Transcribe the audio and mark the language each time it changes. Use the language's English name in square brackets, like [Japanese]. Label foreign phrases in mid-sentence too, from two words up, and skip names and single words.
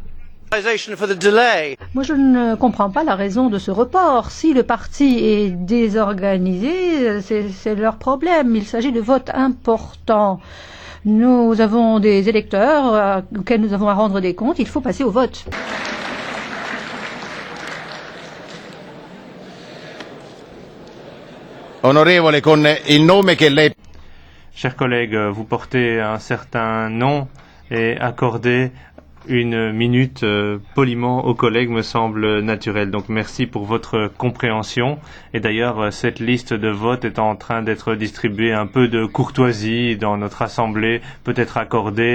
[French] Moi, je ne comprends pas la raison de ce report. Si le parti est désorganisé, c'est leur problème. Il s'agit de votes importants. Nous avons des électeurs auxquels nous avons à rendre des comptes. Il faut passer au vote. [Italian] Onorevole, con il nome che lei... [French] Chers collègues, vous portez un certain nom et accorder 1 minute poliment aux collègues me semble naturel. Donc merci pour votre compréhension. Et d'ailleurs, cette liste de vote est en train d'être distribuée. Un peu de courtoisie dans notre assemblée peut être accordée.